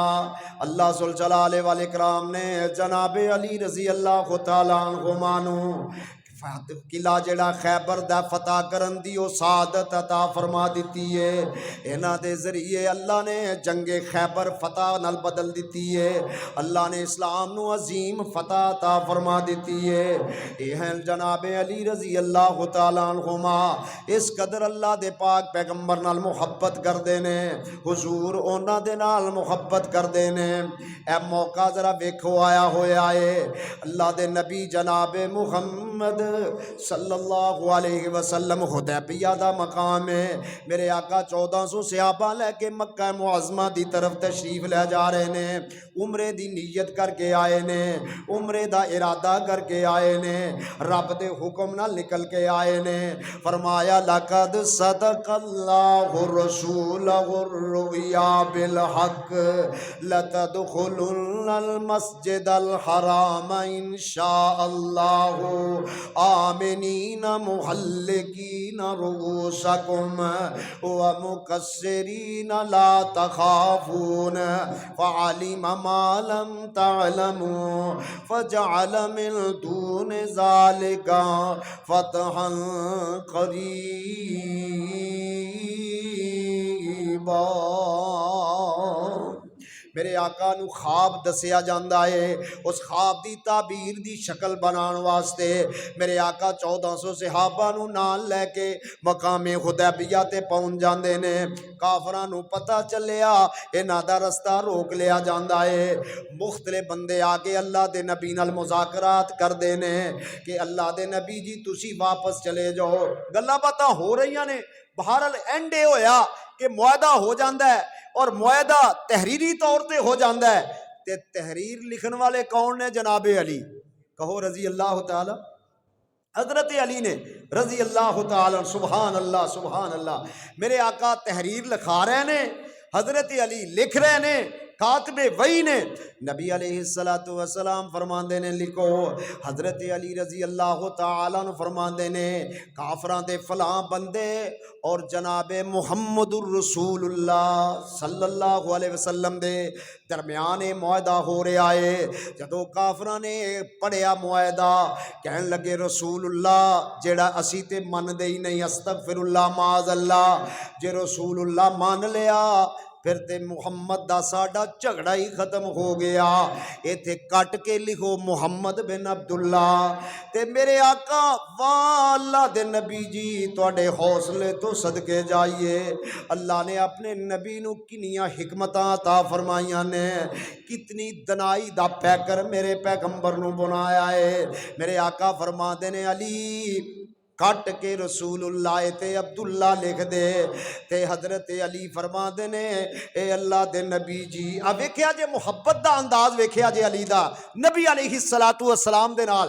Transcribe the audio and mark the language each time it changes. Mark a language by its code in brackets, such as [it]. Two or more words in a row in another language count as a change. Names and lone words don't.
[pa] اللہ ذوالجلال والاکرام نے جناب علی [ar] رضی اللہ تعالی عنہما [pa] نو قلعہ جڑا خیبر دا فتح کرن دی او سعادت عطا فرما دیتی ہے، انہاں دے ذریعے اللہ نے جنگ خیبر فتح نال بدل دیتی ہے، اللہ نے اسلام نو عظیم فتح عطا فرما دیتی ہے۔ اے ہیں جناب علی [ar] رضی اللہ تعالی عنہما، [pa] اس قدر اللہ دے پاک پیغمبر نال محبت کردے نے، حضور انہاں دے نال محبت کردے نے۔ اے موقع ذرا ویکھو آیا ہویا ہے، اللہ دے نبی جناب محمد [ar] صلی اللہ علیہ وسلم [pa] حدیبیہ دا مقام ہے. میرے آقا 1400 صحابہ لے کے مکہ معظمہ دی طرف تشریف لے جا رہے نے. عمرے دی نیت کر کے آئے نے, عمرے دا ارادہ کر کے آئے نے, رب دے حکم نہ نکل کے آئے نے. [ar] فرمایا لقد صدق اللہ رسولہ الرؤیا بالحق لتدخلن المسجد الحرام انشاء اللہ آمنین محلقین رؤوسکم ومقصرین لا تخافون فعلم ما لم تعلموا فجعل من دون ذلك فتحا قریبا. [pa] میرے آقا نو خواب دسیا جاندا ہے. اس خواب دی تعبیر دی شکل بنان واسطے میرے آقا 1400 صحابہ نو نال لے کے مقام حدیبیہ تے پہنچ جاندے نے. کافراں نو پتہ چلیا انہاں دا رستہ روک لیا جاندا ہے. مختلف بندے آ کے اللہ دے نبی نال مذاکرات کردے نے کہ اللہ دے نبی جی تسی واپس چلے جاؤ. گلاں باتاں ہو رہیاں نے. بہرحال اینڈ اے ہویا کہ معاہدہ ہو جاندا ہے اور معاہدہ تحریری طور تے ہو جاندا ہے. تے تحریر لکھن والے کون نے؟ جناب علی. کہو [ar] رضی اللہ تعالی. [pa] حضرت علی نے [ar] رضی اللہ تعالی. سبحان اللہ سبحان اللہ. [pa] میرے آقا تحریر لکھا رہے نے, حضرت علی لکھ رہے نے, کاتب وحی نے. نبی [ar] علیہ السلام [pa] فرماندے نے لکھو. حضرت علی [ar] رضی اللہ تعالیٰ عنہ [pa] فرماندے نے کافراں دے فلاں بندے اور جناب محمد الرسول اللہ [ar] صلی اللہ علیہ وسلم [pa] دے درمیان معاہدہ ہو رہا ہے. جدو کافراں نے پڑھیا معاہدہ کہن لگے رسول اللہ جیڑا اسی تے من دے ہی نہیں, [ar] استغفر اللہ معاذ اللہ. [pa] جے رسول اللہ مان لیا پھر تے محمد دا ساڈا جھگڑا ہی ختم ہو گیا. ایتھے کٹ کے لکھو محمد بن عبداللہ. تے میرے آقا واہ اللہ دے نبی جی تواڈے حوصلے تو صدقے جائیے. اللہ نے اپنے نبی نو کنیاں حکمتاں عطا فرمائیاں نے, کتنی دنائی دا پیکر میرے پیغمبر نو بنایا ہے. میرے آقا فرماندے نے علی کٹ کے رسول اللہ تے عبداللہ لکھ دے. تے حضرت علی فرما دے نے اے اللہ دے نبی جی. اب ویکھیا جے محبت دا انداز ویکھیا جے علی دا نبی [ar] علیہ السلام [pa] دے نال.